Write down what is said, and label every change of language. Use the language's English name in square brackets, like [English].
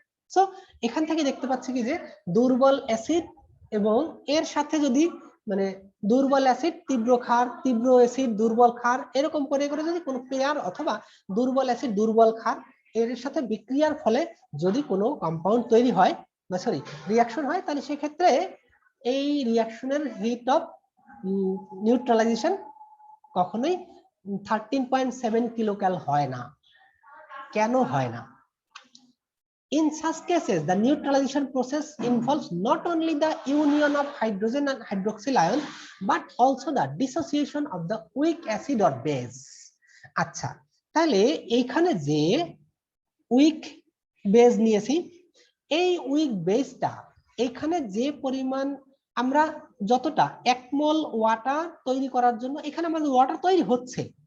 [Bangla] So এখান থেকে দেখতে পাচ্ছি কি যে দুর্বল অ্যাসিড এবং এর সাথে যদি মানে দুর্বল অ্যাসিড তীব্র ক্ষার তীব্র অ্যাসিড দুর্বল ক্ষার এরকম করে করে যদি কোনো পেয়ার অথবা দুর্বল অ্যাসিড দুর্বল ক্ষার এর সাথে বিক্রিয়ার ফলে যদি কোনো কম্পাউন্ড তৈরি হয় বা সরি রিঅ্যাকশন হয়, তাহলে সেক্ষেত্রে এই রিঅ্যাকশনের হিট অফ নিউট্রালাইজেশন কখনোই 13.7 কিলোক্যাল হয় না। কেন হয় না? [English] In such cases, the neutralization process involves not only the union of hydrogen and hydroxyl ions, but also the dissociation of the weak acid or base. [Bangla] আচ্ছা, তাহলে এইখানে যে উইক বেস নিয়েছি, এই উইক বেসটা এখানে যে পরিমাণ আমরা যতটা 1 মোল ওয়াটার তৈরি করার জন্য এখানে আমাদের ওয়াটার তৈরি হচ্ছে,